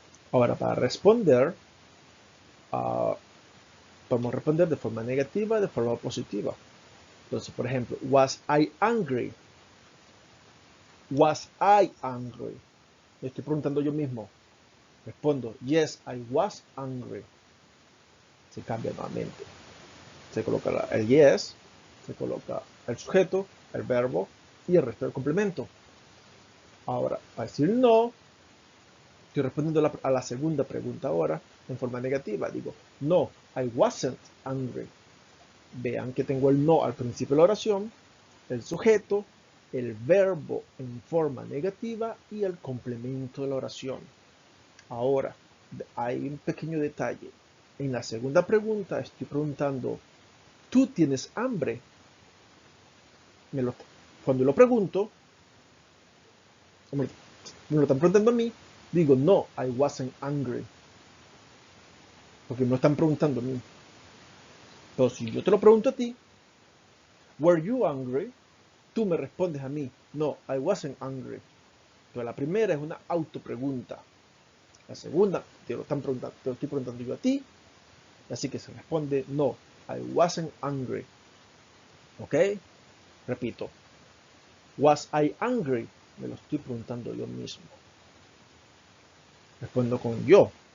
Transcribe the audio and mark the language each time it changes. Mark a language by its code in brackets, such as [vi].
[es] Ahora, para responder, podemos responder de forma negativa, de forma positiva. Entonces, por ejemplo, [en] was I angry? Was I angry? [es] Me estoy preguntando yo mismo. Respondo, [en] yes, I was angry. [es] Se cambia nuevamente. Se coloca el yes, se coloca el sujeto, el verbo y el resto del complemento. Ahora, para decir no, estoy respondiendo a la segunda pregunta ahora en forma negativa. Digo, no, [en] I wasn't angry. [es] Vean que tengo el no al principio de la oración, el sujeto, el verbo en forma negativa y el complemento de la oración. Ahora, hay un pequeño detalle. En la segunda pregunta estoy preguntando, ¿tú tienes hambre? Cuando lo pregunto, me lo están preguntando a mí, digo, no, [en] I wasn't angry. [es] Porque me lo están preguntando a mí. Pero si yo te lo pregunto a ti, [en] were you angry? [es] Tú me respondes a mí, no, [en] I wasn't angry. [es] Entonces la primera es una autopregunta. La segunda, te lo estoy preguntando yo a ti, así que se responde, no, [en] I wasn't angry. [es] ¿Ok? Repito, [en] was I angry? [es] Me lo estoy preguntando yo mismo. Respondo con yo.